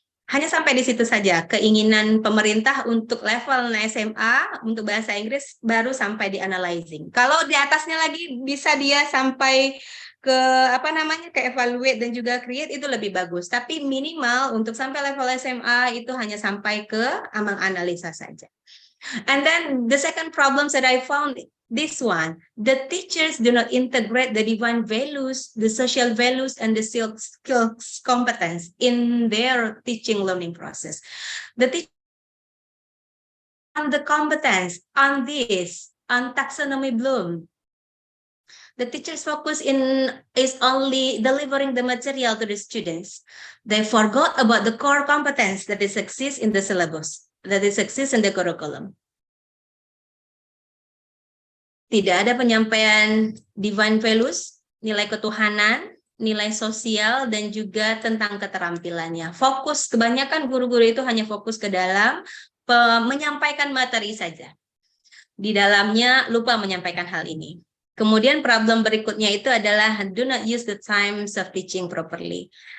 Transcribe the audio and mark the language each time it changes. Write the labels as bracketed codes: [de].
[id] Hanya sampai di situ saja keinginan pemerintah untuk level SMA untuk bahasa Inggris baru sampai di analyzing. Kalau di atasnya lagi bisa dia sampai ke ke evaluate dan juga create, itu lebih bagus. Tapi minimal untuk sampai level SMA itu hanya sampai ke menganalisa saja. [en] And then the second problem that I found, this one, the teachers do not integrate the divine values, the social values, and the skills competence in their teaching learning process. The teacher on the competence on this, on taxonomy bloom. The teacher's focus is only delivering the material to the students. They forgot about the core competence that is exists in the syllabus, that is exists in the curriculum. [id] Tidak ada penyampaian divine values, nilai ketuhanan, nilai sosial, dan juga tentang keterampilannya. Fokus, kebanyakan guru-guru itu hanya fokus ke dalam menyampaikan materi saja. Di dalamnya lupa menyampaikan hal ini. Kemudian problem berikutnya itu adalah [en] do not use the times of teaching properly.